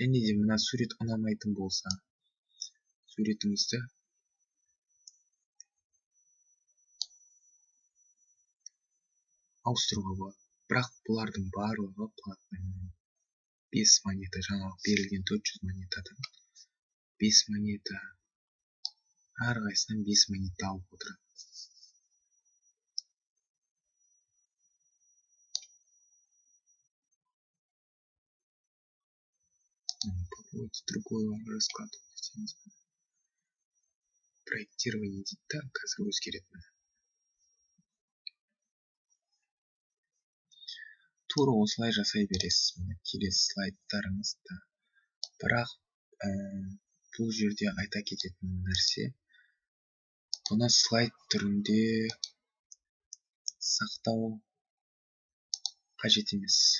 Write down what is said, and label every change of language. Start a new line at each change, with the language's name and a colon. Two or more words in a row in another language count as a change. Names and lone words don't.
Kazakh: және де мына сурет ұнамайтын болса, суретіңізді ауыстыруға болады. Бірақ бұлардың барлығы платный. 5 монета, жаңағы берілген 400 монетадан 5 монета, әрқайсынан 5 монета алып отырады.
Russian: Попробуйте другой расклад десеңіз.
Kazakh: Проектирование дейді да, қазір өзгереді. Тура осылай жасай бересіз. Келесі слайдтарыңызда. Бірақ бұл жерде айта кететін нәрсе, бұны слайд түрінде сақтау қажет емес.